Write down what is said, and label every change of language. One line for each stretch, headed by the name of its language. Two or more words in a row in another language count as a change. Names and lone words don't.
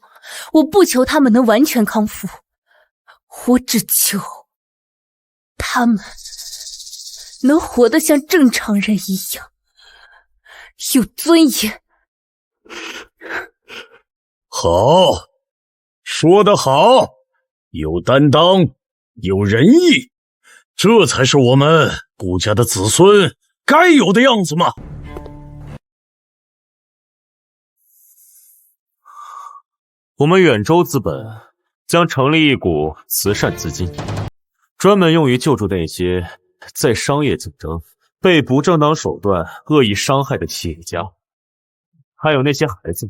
Chinese: 我不求他們能完全康復，我只求他們能活得像正常人一樣，有尊嚴。好，說得好，有擔當，有仁義，這才是我們顧家的子孙該有的樣子嘛。我们远州资本将成立一股慈善资金，专门用于救助那些在商业竞争被不正当手段恶意伤害的企业家，还有那些孩子。